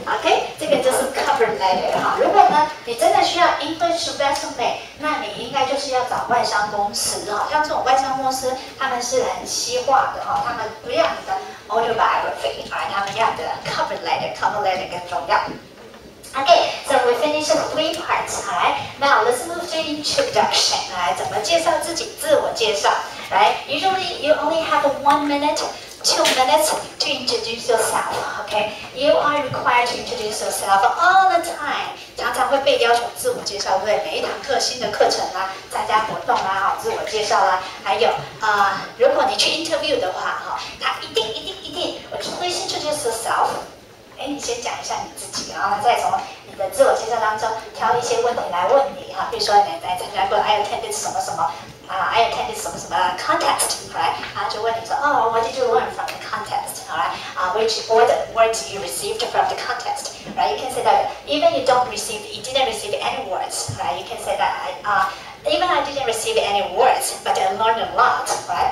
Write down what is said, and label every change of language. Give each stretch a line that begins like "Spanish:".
Chinese: OK， 这个就是 cover letter 如果呢你真的需要 English resume， 那你应该就是要找外商公司像这种外商公司，他们是很西化的他们不要你的 autobiography， 他们要的 cover letter 更重要。
English: Okay, so so we finished 3 parts. Alright, now let's move to introduction.
Chinese: Alright, 怎么介绍自己，自我介绍。
English: Right, usually you only have 1 minute, 2 minutes to introduce yourself. Okay, you are required to introduce yourself all the time.
Chinese: 常常会被要求自我介绍，对不对？每一堂课新的课程啦，参加活动啦，自我介绍啦，还有如果你去 interview 的话，他一定
English: please introduce yourself。
Chinese: 你先讲一下你自己，然后再从你的自我介绍当中挑一些问题来问你比如说你来参加过
English: I attended
Chinese: 什么什么I attended 什么什么 contest, right? 然后就问你说
English: what did you learn from the contest? Alright, what words you received from the contest? Right? You can say that even you didn't receive any words, right? You can say that even I didn't receive any words, but I learned a lot, right?